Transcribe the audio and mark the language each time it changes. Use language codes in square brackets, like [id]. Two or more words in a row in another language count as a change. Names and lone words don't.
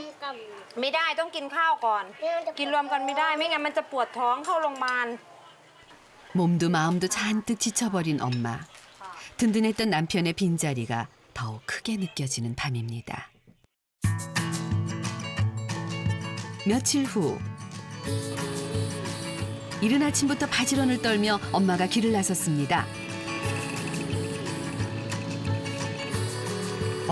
[th] กัน ไม่ได้ต้องกินข้าวก่อน กินรวมกันไม่ได้ไม่งั้นมันจะปวดท้องเข้าโรงพยาบาล [ko] 몸도 마음도 잔뜩 지쳐버린 엄마. 든든했던 남편의 빈자리가 더욱 크게 느껴지는 밤입니다. 며칠 후 이른 아침부터 바지런을 떨며 엄마가 길을 나섰습니다.